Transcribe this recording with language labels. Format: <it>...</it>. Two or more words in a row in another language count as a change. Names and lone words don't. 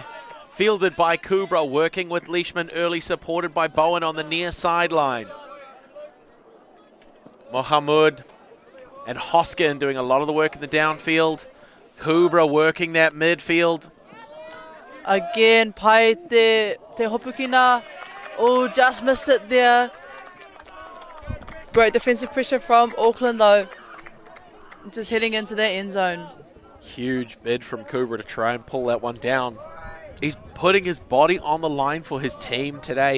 <en>Fielded by Kubra, working with Leishman early, supported by Bowen on the near sideline. Mohamud and Hoskin doing a lot of the work in the downfield. Kubra working that midfield. Again,</en> <mi>pai te hopukina.</mi> <en>Oh, just missed it there. Great defensive pressure from Auckland though. Just heading into their end zone. Huge bid from Kubra to try and pull that one down. He's putting his body on the line for his team today.</en>